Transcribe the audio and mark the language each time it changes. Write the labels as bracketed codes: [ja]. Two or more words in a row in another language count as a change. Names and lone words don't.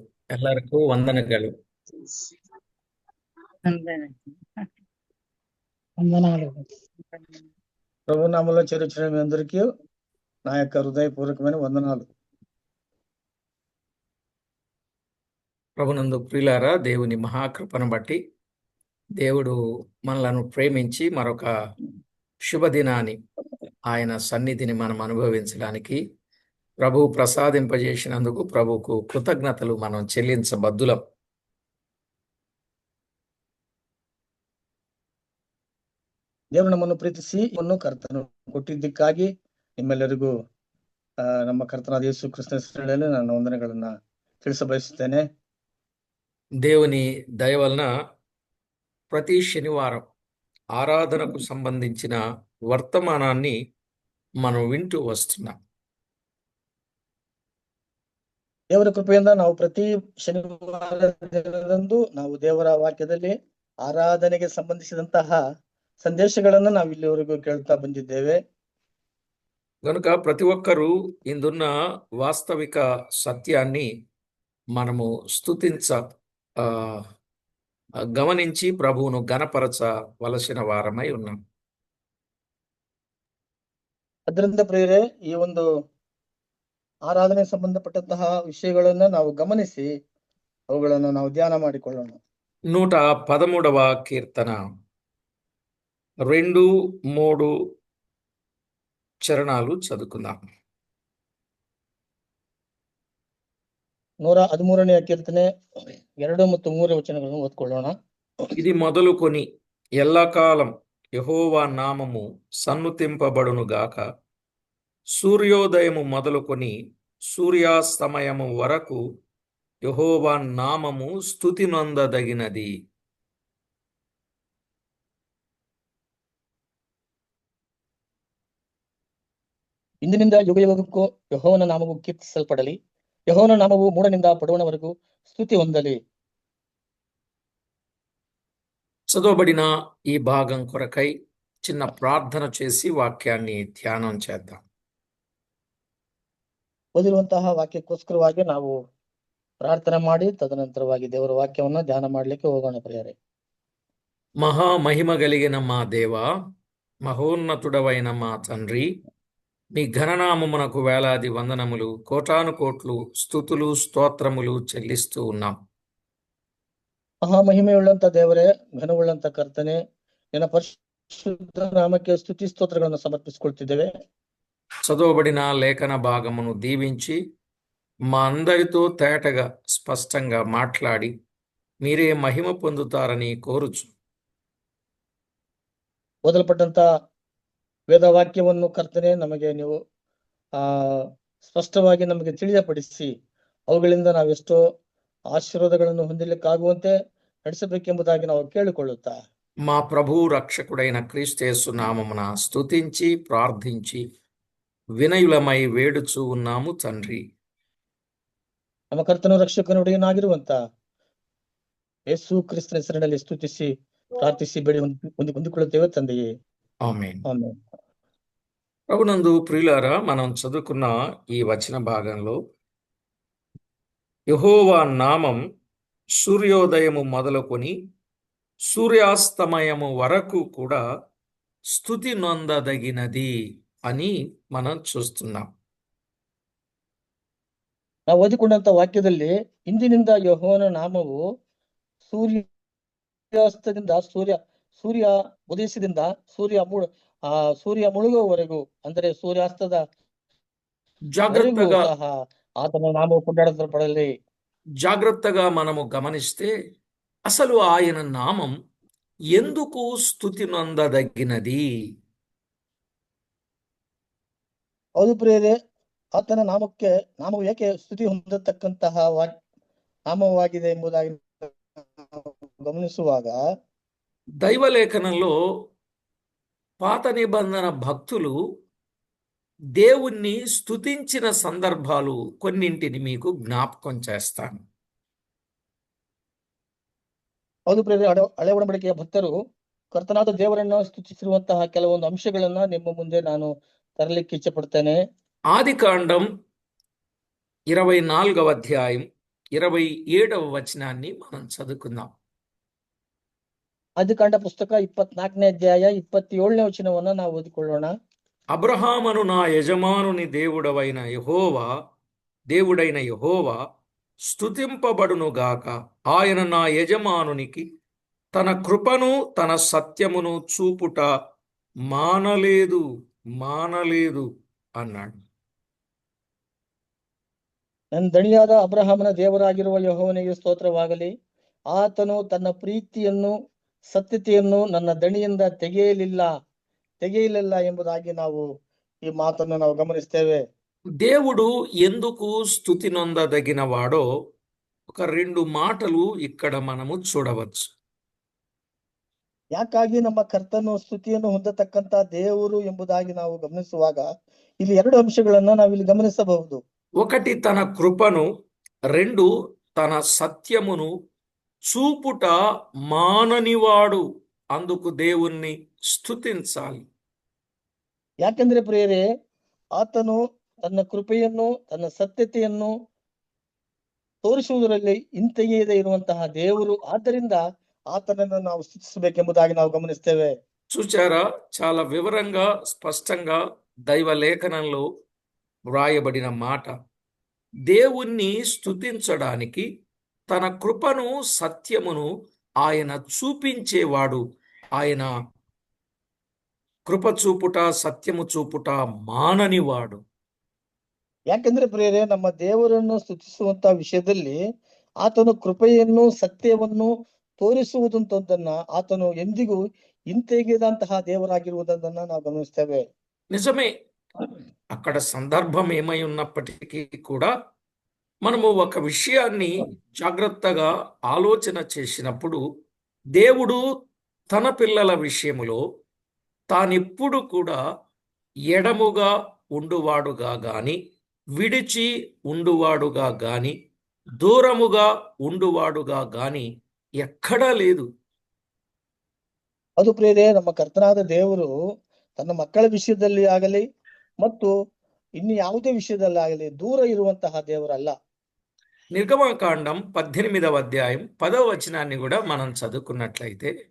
[kn] ಎಲ್ಲರಿಗೂ ವಂದನೆಗಳು. [te] వందనాలు. ప్రభునామంలో చేర్చిన మీ అందరికీ నా యొక్క హృదయపూర్వకమైన వందనాలు. ప్రభునందు ప్రియులారా, దేవుని మహాకృపను బట్టి దేవుడు మనలను ప్రేమించి మరొక శుభదినాన్ని ఆయన సన్నిధిని మనం అనుభవించడానికి ప్రభువు ప్రసాదింపజేసినందుకు ప్రభువుకు కృతజ్ఞతలు మనం చెల్లించబద్దులం. [kn] ದೇವರು ನಮ್ಮನ್ನು ಪ್ರೀತಿಸಿ ಕರ್ತನು ಕೊಟ್ಟಿದ್ದಕ್ಕಾಗಿ ನಿಮ್ಮೆಲ್ಲರಿಗೂ ನಮ್ಮ ಕರ್ತನಾದ ಯೇಸು ಕ್ರಿಸ್ತನ ಹೆಸರಿನಲ್ಲಿ ನಾನು ವಂದನೆಗಳನ್ನ ತಿಳಿಸಬಯಸುತ್ತೇನೆ. [te] దేవుని దయ వలన ప్రతి శనివారం ఆరాధనకు సంబంధించిన వర్తమానాన్ని మనం వింటూ వస్తున్నాం. [kn] ದೇವರ ಕೃಪೆಯಿಂದ ನಾವು ಪ್ರತಿ ಶನಿವಾರ ದಿನದಂದು ನಾವು ದೇವರ ವಾಕ್ಯದಲ್ಲಿ ಆರಾಧನೆಗೆ ಸಂಬಂಧಿಸಿದಂತಹ ಸಂದೇಶಗಳನ್ನು ನಾವು ಇಲ್ಲಿವರೆಗೂ ಕೇಳ್ತಾ ಬಂದಿದ್ದೇವೆ. [te] కనుక ప్రతి ఒక్కరూ ఇందున్న వాస్తవిక సత్యాన్ని మనము గమనించి ప్రభువును గణపరచవలసిన వారమై ఉన్నాం. [kn] ಅದರಿಂದ ಪ್ರಿಯರೇ, ಈ ಒಂದು ಆರಾಧನೆ ಸಂಬಂಧಪಟ್ಟಂತಹ ವಿಷಯಗಳನ್ನ ನಾವು ಗಮನಿಸಿ ಅವುಗಳನ್ನು ನಾವು ಧ್ಯಾನ ಮಾಡಿಕೊಳ್ಳೋಣ. [te] 113వ కీర్తన 2-3 చరణాలు చదువుకుందాం. [kn] 113ನೇ ಕೀರ್ತನೆ 2 ಮತ್ತು 3 ವಚನಗಳನ್ನು ಓದ್ಕೊಳ್ಳೋಣ. [te] ఇది మొదలుకొని ఎల్లకాలం యెహోవా నామము సన్నుతింపబడునుగాక. సూర్యోదయము మొదలుకొని సూర్యాస్తమయము వరకు యెహోవా నామము స్తుతి నొందదగినది. [kn] ಇಂದಿನಿಂದ ಯುಗ ಯುಗಕ್ಕೂ ಯೆಹೋವನ ನಾಮವು ಕೀರ್ತಿಸಲ್ಪಡಲಿ. ಯೆಹೋವನ ನಾಮವು ಮೂಡನಿಂದ ಪಡುವವರೆಗೂ స్తుతి ಹೊಂದಲಿ. [te] చదవబడిన ఈ భాగం కొరకై చిన్న ప్రార్థన చేసి వాక్యాన్ని ధ్యానం చేద్దాం. [kn] ಓದಿರುವಂತಹ ವಾಕ್ಯಕ್ಕೋಸ್ಕರವಾಗಿ ನಾವು ಪ್ರಾರ್ಥನೆ ಮಾಡಿ ತದನಂತರವಾಗಿ ದೇವರ ವಾಕ್ಯವನ್ನು ಧ್ಯಾನ ಮಾಡ್ಲಿಕ್ಕೆ ಹೋಗೋಣ. ಪ್ರಿಯರೇ, [te] మహామహిమ కలిగిన మా దేవా, మహోన్నతుడవైన మా తండ్రి, మీ ఘననామమునకు వేలాది వందనములు, కోటాను కోట్లు స్తుతులు స్తోత్రములు చెల్లిస్తూ ఉన్నాం. [kn] ಮಹಾಮಹಿಮೆಯುಳ್ಳಂತ ದೇವರೇ, ಘನವುಳ್ಳಂತ ಕರ್ತನೆ, ನಿನ್ನ ಪರಿಶುದ್ಧ ನಾಮಕ್ಕೆ ಸ್ತುತಿ ಸ್ತೋತ್ರಗಳನ್ನು ಸಮರ್ಪಿಸಿಕೊಳ್ತಿದ್ದೇವೆ. [te] చదవబడిన లేఖన భాగమును దీవించి మా అందరితో తేటగా స్పష్టంగా మాట్లాడి మీరే మహిమ పొందుతారని కోరుచు. [kn] ಓದಲ್ಪಟ್ಟಂತ ವೇದವಾಕ್ಯವನ್ನು ಕರ್ತನೆ ನಮಗೆ ನೀವು ಸ್ಪಷ್ಟವಾಗಿ ನಮಗೆ ತಿಳಿಯಪಡಿಸಿ ಅವುಗಳಿಂದ ನಾವೆಷ್ಟೋ ಆಶೀರ್ವಾದಗಳನ್ನು ಹೊಂದಲಿಕ್ಕಾಗುವಂತೆ ನಡೆಸಬೇಕೆಂಬುದಾಗಿ ನಾವು ಕೇಳಿಕೊಳ್ಳುತ್ತಾ [te] మా ప్రభువు రక్షకుడైన క్రీస్తు నామమున స్తుతించి ప్రార్థించి వినయులమై వేడుచూ ఉన్నాము తండ్రి. [kn] ನಮ್ಮ ಕರ್ತನ ರಕ್ಷಕನುಡೆಯನಾಗಿರುವಂತ ಯೇಸು ಕ್ರಿಸ್ತನ ಹೆಸರಿನಲ್ಲಿ ಸ್ತುತಿಸಿ ಪ್ರಾರ್ಥಿಸಿ ಬೇಡಿ ಹೊಂದಿಕೊಳ್ಳುತ್ತೇವೆ ತಂದೆಯೇ, [te] ఆమేన్. [kn] ಆಮೆನ್. [te] ప్రభునందు ప్రియులారా, మనం చదువుకున్న ఈ వచన భాగంలో యెహోవా నామం సూర్యోదయము మొదలుకొని సూర్యాస్తమయము వరకు కూడా స్తుతి నొందదగినది అని మనం చూస్తున్నాం. [kn] ನಾವು ಓದಿಕೊಂಡಂತ ವಾಕ್ಯದಲ್ಲಿ ಇಂದಿನಿಂದ ಯೆಹೋವನ ನಾಮವು ಸೂರ್ಯಾಸ್ತದಿಂದ ಸೂರ್ಯ ಉದಯಿಸಿದಿಂದ ಸೂರ್ಯ ಮುಳುಗುವವರೆಗೂ, ಅಂದರೆ ಸೂರ್ಯಾಸ್ತದ [te] జాగ్రత్తగా [kn] ಸಹ ಆತನ ನಾಮವು ಕೊಂಡಾಡಲ್ಪಡಲಿ. [te] జాగ్రత్తగా మనము గమనిస్తే అసలు ఆయన నామం ఎందుకు స్తుతి నొందదగినది? [kn] ಹೌದು ಪ್ರಿಯರೇ, ಆತನ ನಾಮವು ಏಕೆ ಸ್ತುತಿ ಹೊಂದತಕ್ಕಂತಹ ನಾಮವಾಗಿದೆ ಎಂಬುದಾಗಿ ಗಮನಿಸುವಾಗ [te] దైవలేఖనంలో పాత నిబంధన భక్తులు దేవుణ్ణి స్తుతించిన సందర్భాలు కొన్నింటిని మీకు జ్ఞాపకం చేస్తాను. [kn] ಹೌದು ಪ್ರಿಯರೇ, ಹಳೆ ಒಡಂಬಡಿಕೆಯ ಭಕ್ತರು ಕರ್ತನಾದ ದೇವರನ್ನ ಸ್ತುತಿಸಿರುವಂತಹ ಕೆಲವೊಂದು ಅಂಶಗಳನ್ನ ನಿಮ್ಮ ಮುಂದೆ ನಾನು ತರಲಿಕ್ಕೆ ಇಚ್ಛೆ ಪಡ್ತೇನೆ. [te] ఆదికాండం 24వ అధ్యాయం 27వ వచనాన్ని మనం చదువుకుందాం. [kn] ಆದಿಕಾಂಡ ಪುಸ್ತಕ 24ನೇ ಅಧ್ಯಾಯ 27ನೇ ವಚನವನ್ನ ನಾವು ಓದಿಕೊಳ್ಳೋಣ. [te] అబ్రహామును నా యజమానుని దేవుడైన యెహోవా స్తుతింపబడునుగాక. ఆయన నా యజమానునికి తన కృపను తన సత్యమును చూపుట మానలేదు అన్నాడు. [kn] ನನ್ನ ದಣಿಯಾದ ಅಬ್ರಹಾಮನ ದೇವರಾಗಿರುವ ಯೆಹೋವನಿಗೆ ಸ್ತೋತ್ರವಾಗಲಿ. ಆತನು ತನ್ನ ಪ್ರೀತಿಯನ್ನು ಸತ್ಯತೆಯನ್ನು ನನ್ನ ದಣಿಯಿಂದ ತೆಗೆಯಲಿಲ್ಲ ಎಂಬುದಾಗಿ ನಾವು ಈ ಮಾತನ್ನು ನಾವು ಗಮನಿಸ್ತೇವೆ. [te] దేవుడు ఎందుకు స్తుతి నొందదగినవాడో ఒక 2 మాటలు ఇక్కడ మనము చూడవచ్చు. [kn] ಯಾಕಾಗಿ ನಮ್ಮ ಕರ್ತನು ಸ್ತುತಿಯನ್ನು ಹೊಂದತಕ್ಕಂತ ದೇವರು ಎಂಬುದಾಗಿ ನಾವು ಗಮನಿಸುವಾಗ ಇಲ್ಲಿ 2 ಅಂಶಗಳನ್ನ ನಾವಿಲ್ಲಿ ಗಮನಿಸಬಹುದು. [te] 1 తన కృపను, 2 తన సత్యమును చూపుట మాననివాడు. అందుకు దేవుణ్ణి స్తుతించాలి. [kn] ಯಾಕೆಂದ್ರೆ ಪ್ರಿಯರೇ, ಆತನು ತನ್ನ ಕೃಪೆಯನ್ನು ತನ್ನ ಸತ್ಯತೆಯನ್ನು ತೋರಿಸುವುದರಲ್ಲಿ ಹಿಂತೆಗೆಯದೇ ಇರುವಂತಹ ದೇವರು. ಆದ್ದರಿಂದ ಆತನನ್ನು ನಾವು ಸ್ತುತಿಸಬೇಕೆಂಬುದಾಗಿ ನಾವು ಗಮನಿಸ್ತೇವೆ. [te] చూచారా, చాలా వివరంగా స్పష్టంగా దైవ లేఖనంలో వ్రాయబడిన మాట. దేవుణ్ణి స్తుతించడానికి తన కృపను సత్యమును ఆయన చూపించేవాడు. ఆయన కృప చూపుట సత్యము చూపుట మాననివాడు. [kn] ಯಾಕೆಂದ್ರೆ ಪ್ರಿಯರೇ, ನಮ್ಮ ದೇವರನ್ನು ಸ್ತುತಿಸುವಂತ ವಿಷಯದಲ್ಲಿ ಆತನು ಕೃಪೆಯನ್ನು ಸತ್ಯವನ್ನು ತೋರಿಸುವುದಂತದ್ದನ್ನ ಆತನು ಎಂದಿಗೂ ಹಿಂತೆಗೆದಂತಹ ದೇವರಾಗಿರುವುದನ್ನ ನಾವು ಗಮನಿಸ್ತೇವೆ. [te] నిజమే, అక్కడ సందర్భం ఏమై ఉన్నప్పటికీ కూడా మనము ఒక విషయాన్ని జాగ్రత్తగా ఆలోచన చేసినప్పుడు దేవుడు తన పిల్లల విషయములో తానెప్పుడు కూడా ఎడముగా ఉండువాడుగా గాని, విడిచి ఉండువాడుగా గాని, దూరముగా ఉండువాడుగా గాని ఎక్కడా లేదు. [kn] ಅದು ಪ್ರಿಯರೇ, ನಮ್ಮ ಕರ್ತನಾದ ದೇವರು ತನ್ನ ಮಕ್ಕಳ ವಿಷಯದಲ್ಲಿ ಆಗಲಿ ಮತ್ತು ಇನ್ನು ಯಾವುದೇ ವಿಷಯದಲ್ಲಿ ಆಗಲಿ ದೂರ ಇರುವಂತಹ ದೇವರಲ್ಲ. [te] నిర్గమకాండం 18వ అధ్యాయం 10వ వచనాన్ని కూడా మనం చదువుకున్నట్లయితే,